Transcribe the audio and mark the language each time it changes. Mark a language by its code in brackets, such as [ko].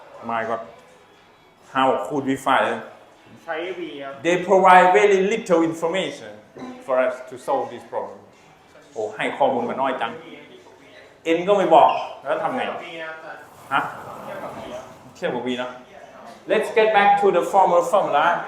[en] My God, how could we find it? [th] ใช้ V ครับ [en] They provide very little information for us to solve this problem. [th] โอ้ให้ข้อมูลมาน้อยจัง N ก็ไม่บอกแล้วทำไง V นะ ฮะ เทียบกับ V ครับ เทียบกับ V นะ [en] Let's get back to the former formula.